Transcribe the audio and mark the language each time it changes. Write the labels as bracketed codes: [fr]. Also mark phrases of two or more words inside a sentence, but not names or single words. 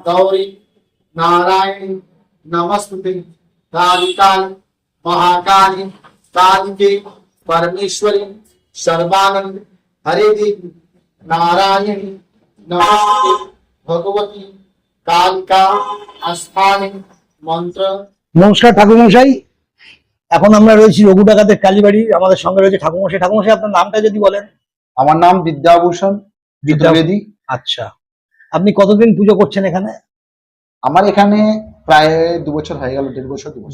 [sa] गौरी नारायणी नमस्तुते कालिकाल महाकाली कालिके परमेश्वरी सर्वानंद हरे देवी नारायणी नमस्ते भगवती कालिका स्थाने मंत्र। [bn] নমস্কার ঠাকুরমশাই, এখন আমরা রয়েছি রঘু ডাকাতের কালীবাড়ি। আমাদের সঙ্গে রয়েছে ঠাকুরমশাই। ঠাকুরমশাই, আপনার নামটা যদি বলেন। আমার নাম বিদ্যাভূষণ বিদ্যাবেদী। আচ্ছা, আপনি কতদিন পুজো করছেন এখানে? আমার এখানে প্রায় 2 বছর হয়ে গেল, 1.5 বছর 2 বছর।